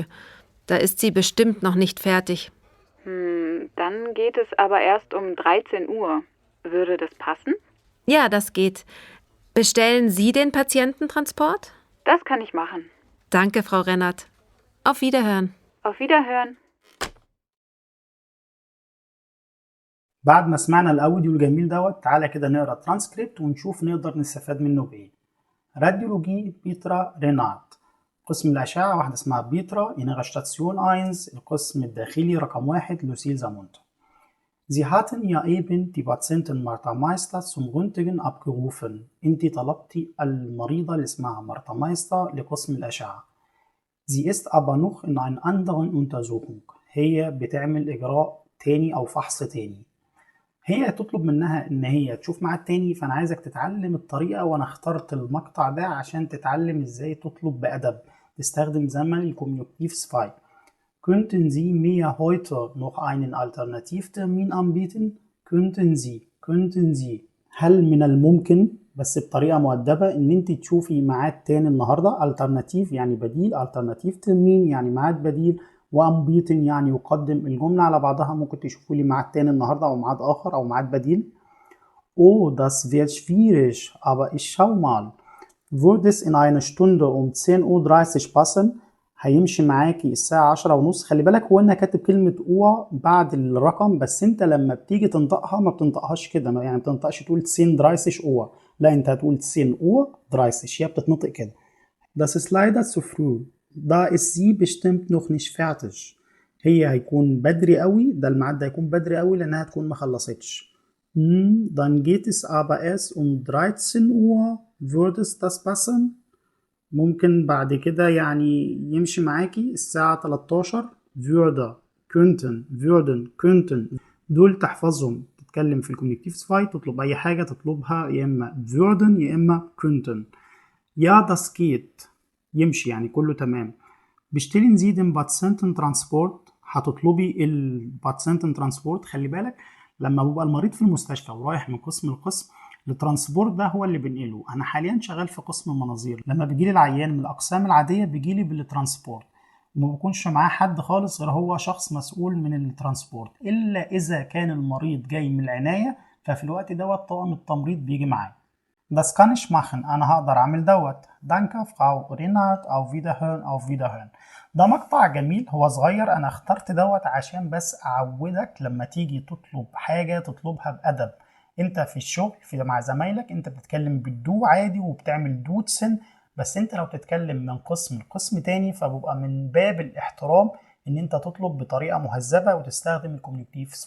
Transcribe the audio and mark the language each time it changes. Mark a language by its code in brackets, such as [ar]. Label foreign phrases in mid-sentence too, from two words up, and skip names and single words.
[de] Da ist sie bestimmt noch nicht fertig. Dann geht es aber erst um 13 Uhr. Würde das passen? Ja, das geht. Bestellen Sie den Patiententransport? Das kann ich machen. Danke, Frau Rennert. Auf Wiederhören. Auf Wiederhören. [ar] بعد ما سمعنا الأوديو الجميل دوت، تعالى كده نقرا الترانسكريبت ونشوف نقدر نستفاد منه بإيه. راديولوجي بيترا رينارد، قسم الأشعة واحدة اسمها بيترا إنغا شتاتسيون 1، القسم الداخلي رقم 1 لوسيل زامونتا. [de] Sie hatten ja eben die Patientin Martha Meister zum Röntgen abgerufen. [ar] انتي طلبتي المريضة اللي اسمها مارتا مايستر لقسم الأشعة. [de] Sie ist aber noch in einer anderen Untersuchung. [ar] هي بتعمل إجراء تاني أو فحص تاني. هي تطلب منها إن هي تشوف ميعاد تاني، فأنا عايزك تتعلم الطريقة، وأنا اخترت المقطع ده عشان تتعلم إزاي تطلب بأدب، تستخدم زمن الكوميونيكتيف 2. [de] Könnten Sie mir heute noch einen Alternativtermin anbieten? könnten Sie. [ar] هل من الممكن بس بطريقة مؤدبة إن أنت تشوفي ميعاد تاني النهاردة؟ Alternativ يعني بديل، Alternativtermin يعني ميعاد بديل، وأنبيتن يعني يقدم. الجملة على بعضها ممكن تشوفوا لي ميعاد تاني النهاردة أو ميعاد آخر أو ميعاد بديل. [de] Oh, das wird schwierig, aber ich schau mal. Würde es in einer Stunde um 10:30 Uhr passen؟ [ar] هيمشي معاكي الساعة 10:30. خلي بالك هو أنا كاتب كلمة أو بعد الرقم، بس أنت لما بتيجي تنطقها ما بتنطقهاش كده، يعني ما بتنطقش تقول 10:30 Uhr، لا أنت هتقول 10:30، هي بتتنطق كده. [de] Das ist leider zu früh. Da ist sie bestimmt noch nicht fertig. [ar] هي هيكون بدري قوي، ده الميعاد ده هيكون بدري قوي لأنها تكون ما خلصتش. [de] Dann geht es aber erst um 13 Uhr. Würde es das passen؟ [ar] ممكن بعد كده يعني يمشي معاكي الساعة 13. [de] würde، könnten [ar] دول تحفظهم. تتكلم في الكونكتيف 2 تطلب أي حاجة تطلبها يا إما würden يا إما könnten. [de] Ja, das geht [ar] يمشي يعني كله تمام. [de] bestellen Sie den Patiententransport، [ar] هتطلبي الباتسنتنترانسبورت. خلي بالك لما ببقى المريض في المستشفى ورايح من قسم لقسم، الترانسبورت ده هو اللي بنقله. انا حاليا شغال في قسم المناظير، لما بيجيلي العيان من الاقسام العاديه بيجيلي بالترانسبورت، وما بيكونش معاه حد خالص غير هو شخص مسؤول من الترانسبورت، الا اذا كان المريض جاي من العنايه، ففي الوقت دوت طاقم التمريض بيجي معاه. [de] Das kann ich machen، [ar] انا هقدر اعمل دوت. [de] Danke Frau Reinhardt، auf Wiederhören. [ar] ده مقطع جميل، هو صغير، انا اخترت دوت عشان بس اعودك لما تيجي تطلب حاجه تطلبها بادب. انت في الشغل مع زمايلك انت بتتكلم بالدو عادي وبتعمل دوتسن، بس انت لو تتكلم من قسم لقسم تاني فبيبقى من باب الاحترام ان انت تطلب بطريقه مهذبه وتستخدم الكوميونيكتيف 5.